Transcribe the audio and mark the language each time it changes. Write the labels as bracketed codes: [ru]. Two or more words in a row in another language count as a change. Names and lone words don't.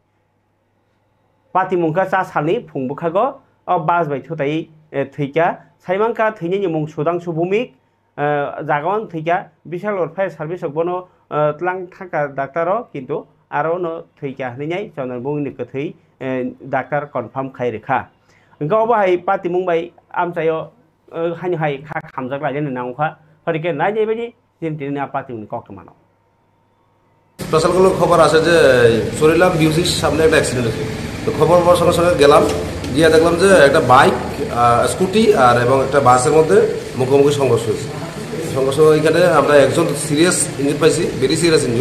[brx] पातिमुंखा चा सालनि फुंबुखागो बास बाय थुदाय थैका साइमांका थैनि मुं सुदांसु भूमिक जागावन थैका बिशाल [en] fire service [brx] बनो तलां थांखा डाक्टर किन्तु आरो न थैका हनैनाय चनरबुंनि कथै [en] doctor confirm [brx] खायरेखा गाव बाहाय पार्टी मुंबाई आमचायो हानि हाय खा खामजाक लायनो नांखा फरिके नाय जेबायदि जिनतिनि पार्टी मुंनि कक्टमानाव [bn] স্পেশাল কোনো খবর আছে যে সরিলাম বিউসির সামনে একটা অ্যাক্সিডেন্ট হয়েছে। তো খবর পাওয়ার সঙ্গে সঙ্গে গেলাম, গিয়ে দেখলাম যে একটা [en] bike scooty [bn] আর এবং একটা বাসের মধ্যে মুখোমুখি সংঘর্ষ হয়েছে। সংঘর্ষ এখানে আমরা একজন [en] serious injury [bn] পাইছি, [en] very serious injury.